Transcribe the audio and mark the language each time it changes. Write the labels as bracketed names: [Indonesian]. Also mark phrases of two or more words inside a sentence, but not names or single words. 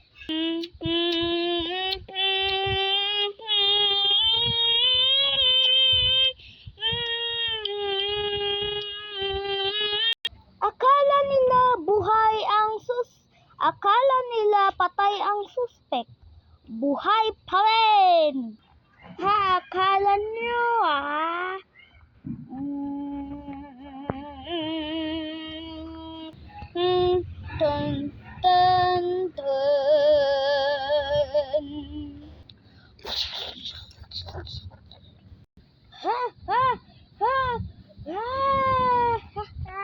[Filipino] Akala nila patay ang suspect. Buhay pa rin. Ha, akala nyo, ha? Dun, dun, dun. Ha, ha, ha, ha, ha, ha.